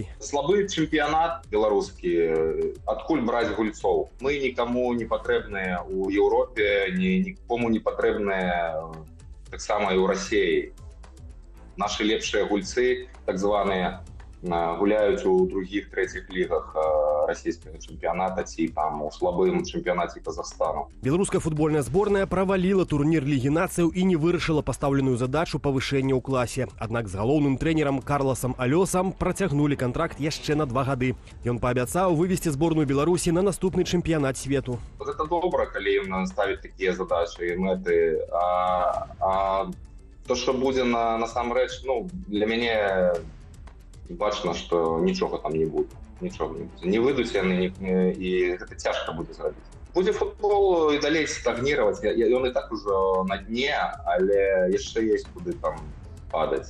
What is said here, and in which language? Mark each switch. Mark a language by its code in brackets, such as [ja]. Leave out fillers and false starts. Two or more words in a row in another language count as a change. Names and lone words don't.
[be] Слабы чэмпіянат беларускі, адкуль браць гульцоў. Мы нікому не патрэбныя ў Еўропе, нікому не патрэбныя таксама і ў Расіі. Наши лепшие гульцы, так званыя, гуляюць у [ru] других, третьих [be] лігах расійскага чэмпіяната ці там у слабым чэмпіянаце Казахстану. Беларуская футбольная зборная праваліла турнір Лігі нацыяў і не вырашыла пастаўленую задачу павышэння ў класе. Аднак з галоўным трэнерам Карласам Алёсам працягнулі кантракт яшчэ на 2 гады. Ён паабяцаў вывесці зборную Беларусі на наступны чэмпіянат свету. Это добра, калі ім ставіць такія задачы і мэты. [ru] То, что будет [be] насамрэч, для мяне бачна, што нічога там не будзе. Нічога не будзе. Не выйдуць яны, і гэта цяжка будзе зрабіць. Будзе футбол і далей стагніраваць. Ён і так ужо на дне, але яшчэ ёсць куды там падаць.